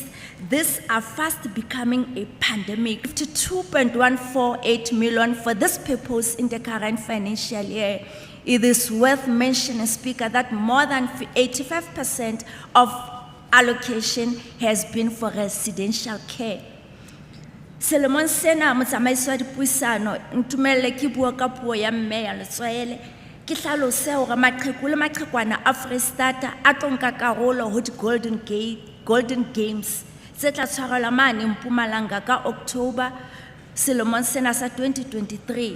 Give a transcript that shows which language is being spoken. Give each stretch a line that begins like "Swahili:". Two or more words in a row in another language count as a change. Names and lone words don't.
English: These are fast becoming a pandemic. 52.148 million for this purpose in the current financial year. It is worth mentioning, Speaker, that more than 85% of allocation has been for residential care.
Southern Sotho: Selemon Sena motsamaisi wa dipuisano ntumelle ke bua ka puo ya mme ya letswaele ke hlalose hore maqheku le maqhekwana a Freestata a tlo nka karolo ho di Golden Games tse tla tshwarelwa mane Mpumalanga ka October selemong sena sa 2023.